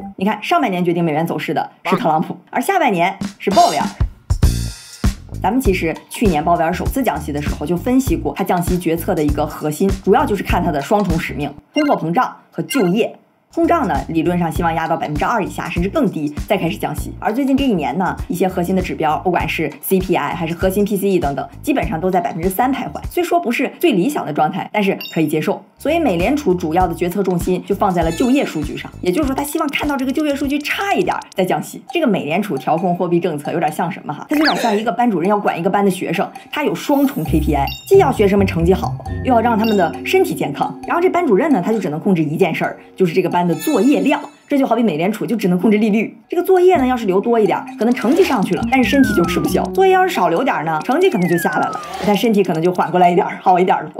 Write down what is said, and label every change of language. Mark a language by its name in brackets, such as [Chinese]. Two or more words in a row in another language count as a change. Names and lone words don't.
[Chinese] 你看上半年決定美元走勢的是特朗普，而下半年是鮑威爾。咱們其實去年鮑威爾首次降息的時候就分析過，他降息決策的一個核心，主要就是看他的雙重使命：通貨膨脹和就業。通脹呢，理論上希望壓到2%以下，甚至更低，再開始降息。而最近這一年呢，一些核心的指標，不管是 CPI 還是核心 PCE 等等，基本上都在3%徘徊。雖說不是最理想的狀態，但是可以接受。所以美聯儲主要的決策重心就放在了就業數據上，也就是說，他希望看到這個就業數據差一點再降息。這個美聯儲調控貨幣政策有點像什麼哈？它就有點像一個班主任要管一個班的學生，他有雙重 KPI， 既要學生們成績好，又要讓他們的身體健康。然後這班主任呢，他就只能控制一件事兒，就是這個班的作業量。這就好比美聯儲就只能控制利率，這個作業呢要是留多一點，可能成績上去了，但是身體就吃不消；作業要是少留點呢，成績可能就下來了，但身體可能就緩過來一點，好一點了。